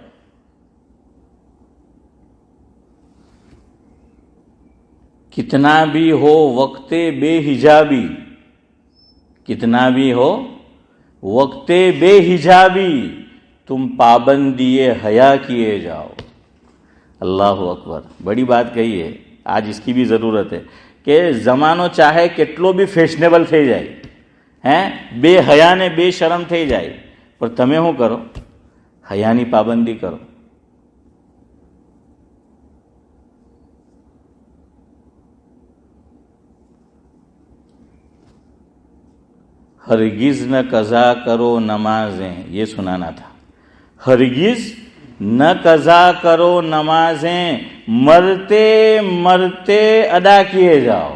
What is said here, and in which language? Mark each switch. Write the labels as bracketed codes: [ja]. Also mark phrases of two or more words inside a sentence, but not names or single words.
[ur] کتنا بھی ہو وقت بے حجابی، کتنا بھی ہو وقت بے حجابی، تم پابندی حیا کیے جاؤ. اللہ اکبر، بڑی بات کہی ہے. آج اس کی بھی ضرورت ہے کہ زمانو چاہے કેટલો بھی [gu] ફેશનેબલ થઈ જાય، [ur] بے حیا نے بے شرم [gu] થઈ જાય، پر તમે શું કરો؟ حیاની પાબંદી કરો. [ur] ہرگز نہ قضا کرو نمازیں، یہ سنانا تھا. ہرگز نہ قضا کرو نمازیں، مرتے مرتے ادا کیے جاؤ.